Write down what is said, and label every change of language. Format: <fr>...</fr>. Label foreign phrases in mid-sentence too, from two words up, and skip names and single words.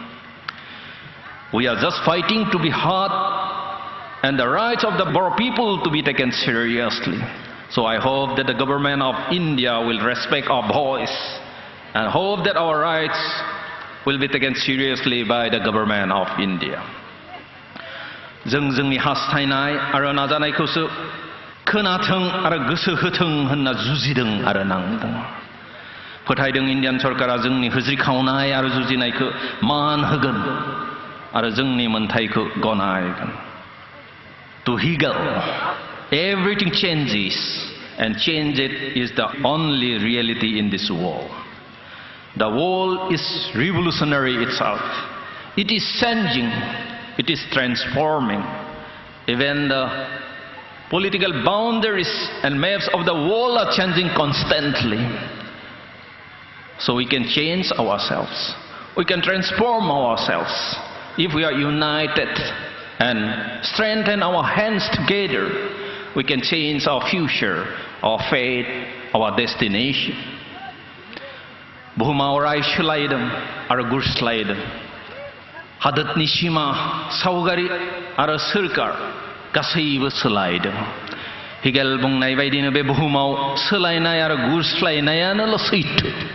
<en>We are just fighting to be heard and the rights of the Boer people to be taken seriously. So I hope that the government of India will respect our voice and hope that our rights will be taken seriously by the government of India.</en> <brx>जों जोंनि हास्थायनाय आरो नाजानायखौसो खोनाथों आरो गोसो होथों होनना जुजिदों आरो नांदों। फोथायदों इन्डियान सरकारा जोंनि होज्रिखावनाय आरो जुजिनायखौ मान होगोन आरो जोंनि मोनथायखौ गनायगोन।</brx> <en>To Hegel, everything changes, and change it is the only reality in this world. The world is revolutionary itself. It is changing. It is transforming. Even the political boundaries and maps of the world are changing constantly. So we can change ourselves. We can transform ourselves if we are united and strengthen our hands together. We can change our future, our fate, our destination.</en> <brx>बुहुमा अराय सोलायदों आरो गुरस्लायदों। हादोरनि सिमा सावगारि आरो सोरखार गासैबो सोलायदों। हेगेल बुंनाय बायदिनो बे बुहुमाव सोलायनाय आरो गुरस्लायनायानोल' सैथो।</brx>